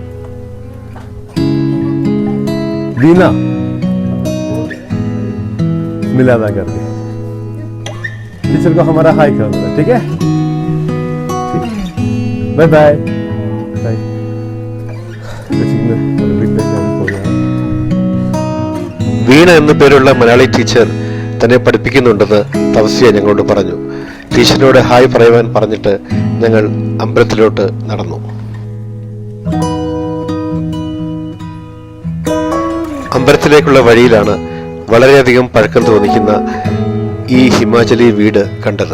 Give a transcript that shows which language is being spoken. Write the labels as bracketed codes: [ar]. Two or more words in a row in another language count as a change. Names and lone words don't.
[hi] वीना, मिला था करके। टीचर को हमारा हाई कर दो, ठीक है? [en] bye bye bye. [ml] വീണ എന്നു പേരുള്ള മലയാളി ടീച്ചർ തന്നെ പഠിപ്പിക്കുന്നുണ്ടെന്ന് തപസ്യ ഞങ്ങളോട് പറഞ്ഞു. ടീച്ചറിനോട് ഹായ് പറയുവാൻ പറഞ്ഞിട്ട് ഞങ്ങൾ അമ്പലത്തിലോട്ട് നടന്നു. അമ്പലത്തിലേക്കുള്ള വഴിയിലാണ് വളരെയധികം പഴക്കം തോന്നിക്കുന്ന ഈ ഹിമാചലി വീട് കണ്ടത്.